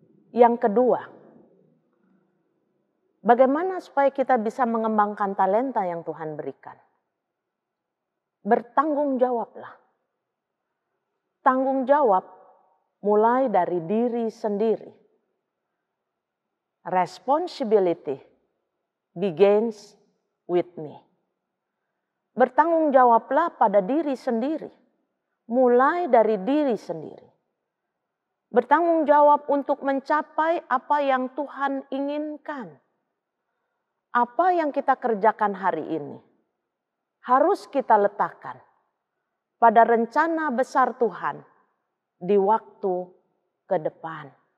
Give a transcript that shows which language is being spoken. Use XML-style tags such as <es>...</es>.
<id>Yang kedua, bagaimana supaya kita bisa mengembangkan talenta yang Tuhan berikan? Bertanggung jawablah. Tanggung jawab mulai dari diri sendiri.</id> <en>Responsibility begins with me.</en> <id>Bertanggung jawablah pada diri sendiri. Mulai dari diri sendiri. Bertanggung jawab untuk mencapai apa yang Tuhan inginkan. Apa yang kita kerjakan hari ini harus kita letakkan pada rencana besar Tuhan di waktu ke depan.</id>